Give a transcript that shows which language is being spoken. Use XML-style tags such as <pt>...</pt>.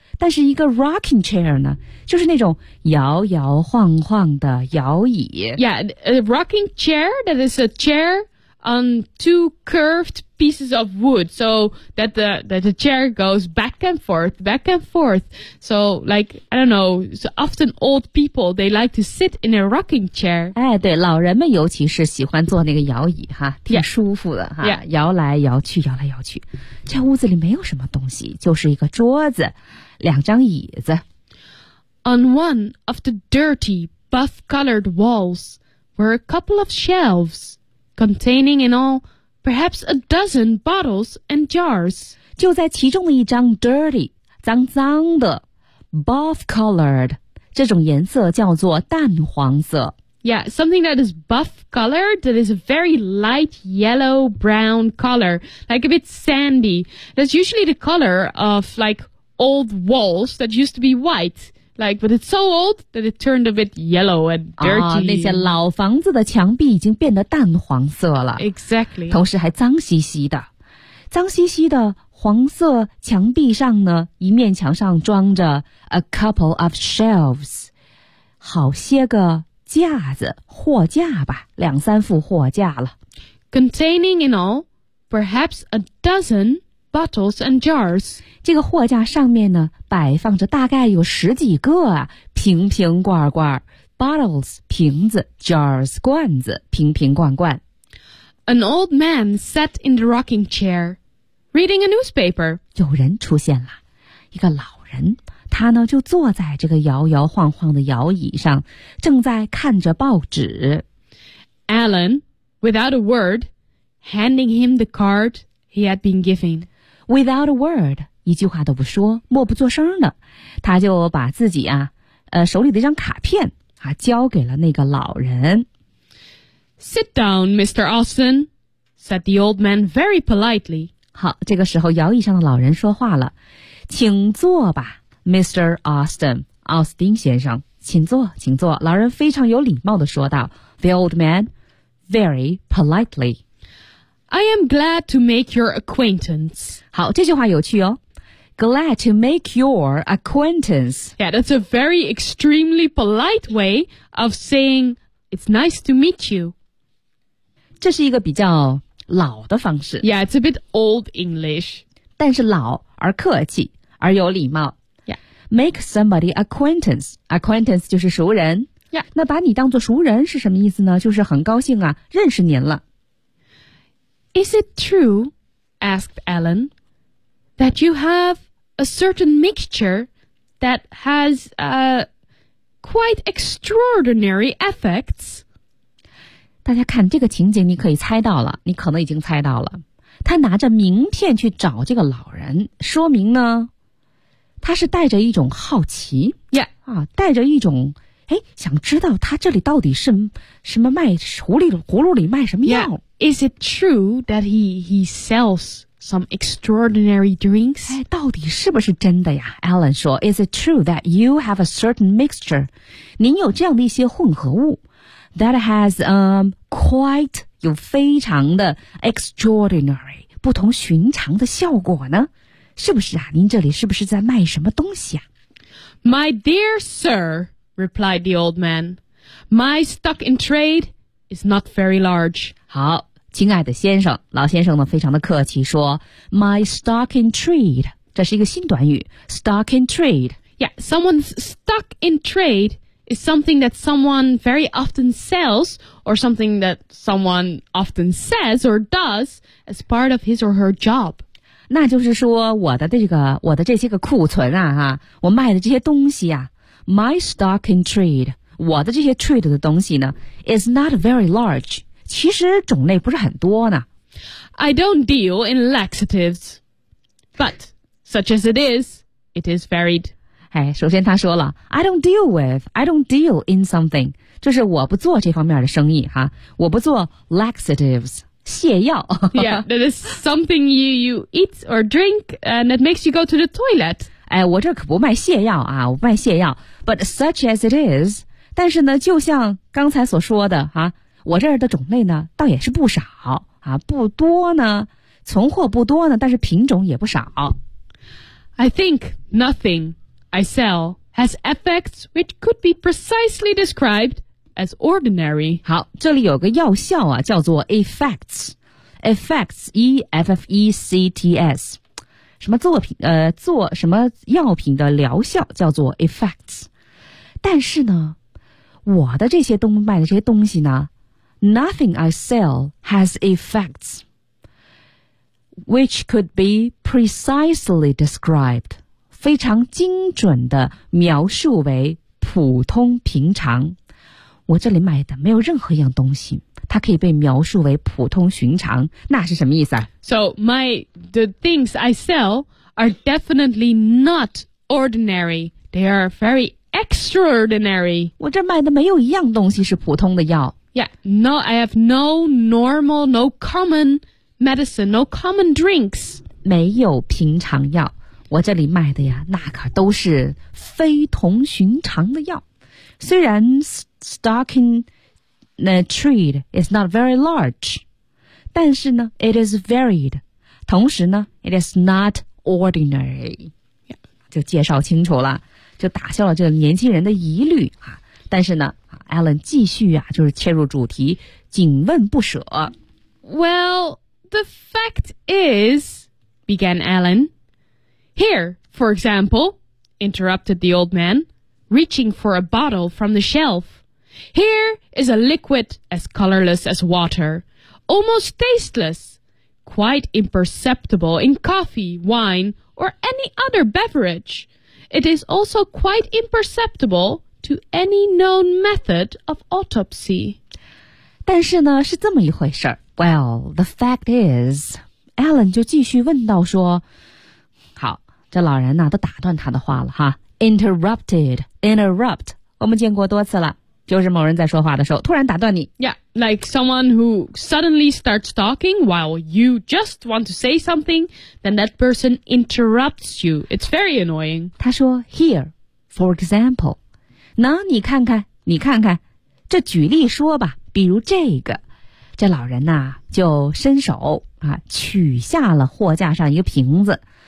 <zh>但是一个 rocking chair 呢，就是那种摇摇晃晃的摇椅。</zh> <en>Yeah, a rocking chair, that is a chair on two curved pieces of wood, so that the chair goes back and forth, back and forth. So, like, I don't know, so often old people, they like to sit in a rocking chair.</en> <zh>哎，对，老人们尤其是喜欢坐那个摇椅哈，挺舒服的哈，</zh> <en>yeah.</en> <zh>摇来摇去，摇来摇去。这屋子里没有什么东西，就是一个桌子。两张椅子。</zh> <en>On one of the dirty, buff-colored walls were a couple of shelves, containing in all perhaps a dozen bottles and jars.</en> <zh>就在其中的一张 dirty, 脏脏的 buff-colored, 这种颜色叫做淡黄色。</zh> <en>Yeah, something that is buff colored, that is a very light yellow brown color, like a bit sandy. That's usually the color of like... old walls that used to be white, like, but it's so old that it turned a bit yellow and dirty.</en> <zh>那些老房子的墙壁已经变得淡黄色了。</zh> <en>Exactly.</en> <zh>同时还脏兮兮的。脏兮兮的黄色墙壁上呢，一面墙上装着</zh> <en>a couple of shelves,</en> <zh>好些个架子，货架吧，两三副货架了。</zh> <en>Containing in all, perhaps a dozen... bottles and jars.</en> <zh>这个货架上面呢，摆放着大概有十几个啊，瓶瓶罐罐 ，bottles 瓶子 ，jars 罐子，瓶瓶罐罐。</zh> <en>An old man sat in the rocking chair, reading a newspaper.</en> <zh>有人出现了，一个老人，他呢就坐在这个摇摇晃晃的摇椅上，正在看着报纸。</zh> <en>Alan, without a word, handing him the card he had been given. Without a word,</en> <zh>一句话都不说，默不作声的，他就把自己啊，手里的一张卡片啊，交给了那个老人。</zh> <en>Sit down, Mr. Austin, said the old man very politely.</en> <zh>好，这个时候摇椅上的老人说话了，请坐吧 ，Mr. Austin, 奥斯丁先生，请坐，请坐。老人非常有礼貌地说道 ，</zh> <en>The old man, very politely. I am glad to make your acquaintance.</en> <zh>好，这句话有趣哦。</zh> <en>Glad to make your acquaintance. Yeah, that's a very extremely polite way of saying it's nice to meet you.</en> <zh>这是一个比较老的方式。</zh> <en>Yeah, it's a bit old English.</en> <zh>但是老而客气，而有礼貌。</zh> <en>Yeah. Make somebody acquaintance.</en> <zh>Acquaintance 就是熟人。</zh> <en>Yeah.</en> <zh>那把你当作熟人是什么意思呢？就是很高兴啊，认识您了。</zh> <en>Is it true, asked Alan, that you have a certain mixture that has quite extraordinary effects?</en> <zh>大家看这个情景，你可以猜到了，你可能已经猜到了。他拿着名片去找这个老人，说明呢，他是带着一种好奇，</zh> <en>yeah.</en> <zh>啊，带着一种哎，想知道他这里到底是什么卖葫芦里卖什么药。</zh> <en>Yeah. Is it true that he sells some extraordinary drinks?</en> <zh>哎，到底是不是真的呀</zh> <en>？Alan 说 ，Is it true that you have a certain mixture?</en> <zh>您有这样的一些混合物 ，</zh> <en>that has quite</en> <zh>有非常的 extraordinary 不同寻常的效果呢？是不是啊？您这里是不是在卖什么东西啊</zh> <en>？My dear sir, replied the old man, my stock in trade is not very large.</en> <zh>好，亲爱的先生，老先生呢非常的客气说</zh> <en>My stock in trade</en> <zh>这是一个新短语</zh> <en>Stock in trade Yeah, someone's stock in trade is something that someone very often sells or something that someone often says or does as part of his or her job</en> <zh>那就是说我的这些个库存啊哈，我卖的这些东西啊</zh> <en>My stock in trade</en> <zh>我的这些 trade 的东西呢</zh> <en>is not very large</en> <zh>其实种类不是很多呢。</zh> <en>I don't deal in laxatives, but such as it is varied.</en> <zh>哎，首先他说了</zh> <en>，I don't deal in something.</en> <zh>就是我不做这方面的生意哈，我不做 laxatives 泻药。</zh> <en>Yeah, that is something you eat or drink and it makes you go to the toilet.</en> <zh>哎，我这可不卖泻药啊，我不卖泻药。</zh> <en>But such as it is,</en> <zh>但是呢，就像刚才所说的哈，我这儿的种类呢，倒也是不少啊，不多呢，存货不多呢，但是品种也不少。</zh> <en>I think nothing I sell has effects which could be precisely described as ordinary.</en> <zh>好，这里有个药效啊，叫做 effects. Effects, E-F-F-E-C-T-S. 什么作品，做什么药品的疗效叫做 effects. 但是呢，我的这些东卖的这些东西呢，</zh> <en>nothing I sell has effects. Which could be precisely described,</en> <zh>非常精准的描述为普通平常。我这里买的没有任何一样东西，它可以被描述为普通寻常，那是什么意思啊？</zh> <en>So, the things I sell are definitely not ordinary. They are very extraordinary.</en> <zh>我这买的没有一样东西是普通的药。</zh> <en>Yeah, no, I have no normal, no common... Medicine, no common drinks.</en> <zh>没有平常药，我这里卖的呀，那可都是非同寻常的药。虽然</zh> <en>stocking the trade is not very large,</en> <zh>但是呢</zh> <en>it is varied.</en> <zh>同时呢</zh> <en>it is not ordinary.</en> <zh>就介绍清楚了，就打消了这个年轻人的疑虑啊。但是呢 Alan 继续啊，就是切入主题，紧问不舍。</zh> <en>Well,The fact is, began Alan, here, for example, interrupted the old man, reaching for a bottle from the shelf. Here is a liquid as colorless as water, almost tasteless, quite imperceptible in coffee, wine, or any other beverage. It is also quite imperceptible to any known method of autopsy.</en> <zh>但是呢，是这么一回事儿。</zh> <en>Well, the fact is,</en> <zh>Alan 就继续问到说，好，这老人呢都打断他的话了哈。 Interrupt, 我们见过多次了，就是某人在说话的时候突然打断你。</zh> <en>Yeah, like someone who suddenly starts talking while you just want to say something, then that person interrupts you. It's very annoying.</en> <zh>他说</zh> <en>,here, for example.</en> <zh>那你看看，你看看，这举例说吧，比如这个。这老人呐，就伸手啊，取下了货架上一个瓶子。</zh>